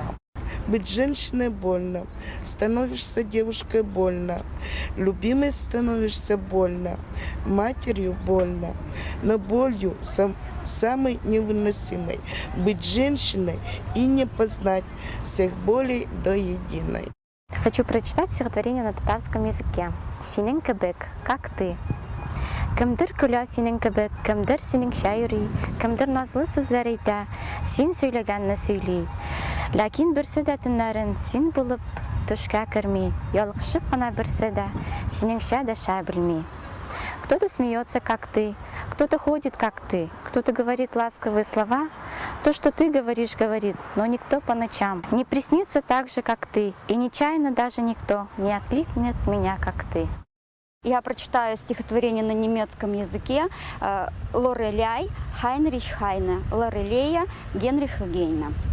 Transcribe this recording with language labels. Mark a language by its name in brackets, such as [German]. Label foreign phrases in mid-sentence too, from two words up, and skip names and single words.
[Russian] Быть женщиной больно, становишься девушкой больно, любимой становишься больно, матерью больно, но болью самой невыносимой быть женщиной и не познать всех болей до единой. Хочу прочитать стихотворение на татарском языке. [Tatar] Синен кебек, [Russian] как ты. [Tatar] Кемдер күлә синең кебек, кемдер синең шаири, кемдер назлы сүзләр әйтә, син сөйләгәнне сөйли. Ләкин берсе дә төннәрен син булып төшкә керми, ялгышып кына берсе дә синеңчә дәшә белми. [Russian] Кто-то смеется, как ты, кто-то ходит, как ты, кто-то говорит ласковые слова. То, что ты говоришь, говорит, но никто по ночам не приснится так же, как ты, и нечаянно даже никто не окликнет меня, как ты. Я прочитаю стихотворение на немецком языке Лореляй Хайнрich Хайне, Лорелея Генриха Гейна.